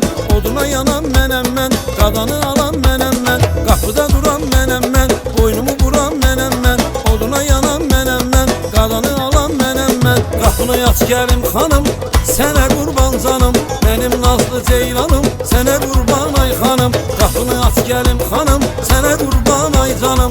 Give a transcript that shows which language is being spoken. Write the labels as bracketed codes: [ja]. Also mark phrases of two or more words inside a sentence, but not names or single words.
[az] Oduna yanan menem men, qadanı alan menem men. Kapıda duran menem men, boynumu vuran menem men. Oduna yanan menem men, qadanı alan menem men. Qapını aç gəlim xanım, sənə qurban canım. [tr] Benim nazlı ceylanım, [az] sənə qurban ay xanım. Qapını aç gəlim xanım, sənə qurban ay canım.